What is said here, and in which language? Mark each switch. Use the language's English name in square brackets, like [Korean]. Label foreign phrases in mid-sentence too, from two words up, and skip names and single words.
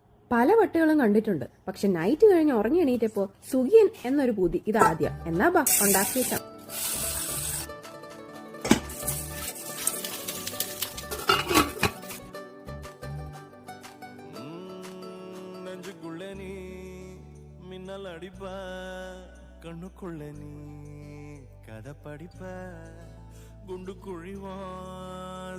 [Malayalam] പല പട്ടികളും കണ്ടിട്ടുണ്ട്. പക്ഷെ നൈറ്റ് കഴിഞ്ഞ് ഉറങ്ങി എണീറ്റപ്പോ സുഖിയൻ എന്നൊരു പൂതി ഇതാദ്യം. എന്നാ ബാ ഉണ്ടാക്കിയേക്കാം. [Tamil] மின்னல் அடிப்ப கண்ணுக்குள்ள நீ கதை படிப்ப குண்டு குழிவான்